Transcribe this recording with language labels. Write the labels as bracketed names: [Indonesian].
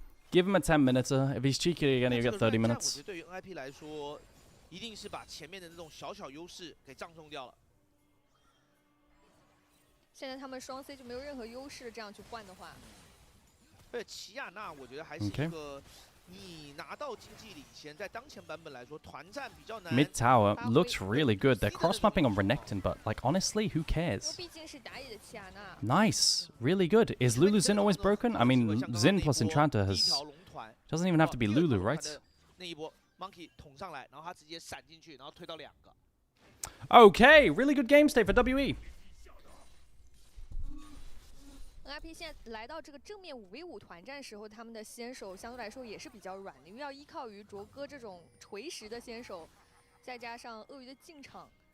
[English] Give him a 10 minutes. If he's cheeky again, he'll get 30 minutes. [Chinese] 现在他们双 C 就没有任何优势，这样去换的话。齐亚娜，我觉得还是一个你拿到经济领先，在当前版本来说，团战比较难。 [English] Mid tower looks really good. They're cross mapping on Renekton, but like honestly, who cares? [Chinese] 毕竟是打野的齐亚娜。 [English] Nice, really good. Is Lulu Xin always broken? I mean, Xin plus Enchanter doesn't even have to be Lulu, right? [Chinese] 那一波 Monkey 捅上来，然后他直接闪进去，然后推到2个。 [English] Okay, really good game state for WE. [Chinese] NIP 现在来到这个正面5v5团战时候，他们的先手相对来说也是比较软的，因为要依靠于卓哥这种锤石的先手，再加上鳄鱼的进场。